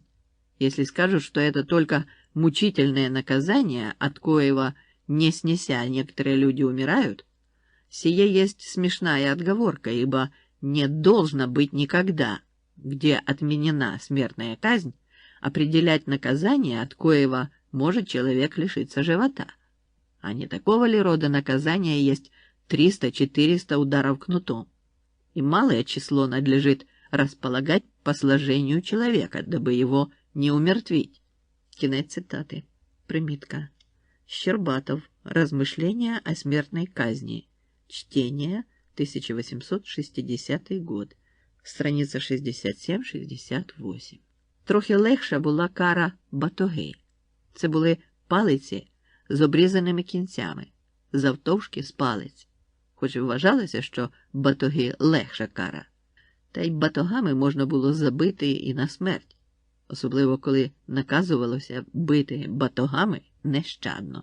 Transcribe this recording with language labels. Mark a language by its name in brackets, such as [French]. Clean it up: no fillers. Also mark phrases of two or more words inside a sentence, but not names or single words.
[Russian] Если скажут, что это только мучительное наказание, от коего, не снеся, некоторые люди умирают, сие есть смешная отговорка, ибо не должно быть никогда, где отменена смертная казнь, определять наказание, от коего может человек лишиться живота. А не такого ли рода наказания есть 300-400 ударов кнутом? И малое число надлежит располагать по сложению человека, дабы его не умертвить. [Ukrainian] Кінець цитати. Примітка. Щербатов. [Russian] Размышления о смертной казни. Чтение. 1860 год. [Ukrainian] Страниця 67-68. Трохи легша була кара батоги. Це були палиці з обрізаними кінцями, завтовшки з палець. Хоч і вважалося, що батоги легша кара. Та й батогами можна було забити і на смерть, особливо коли наказувалося бити батогами нещадно.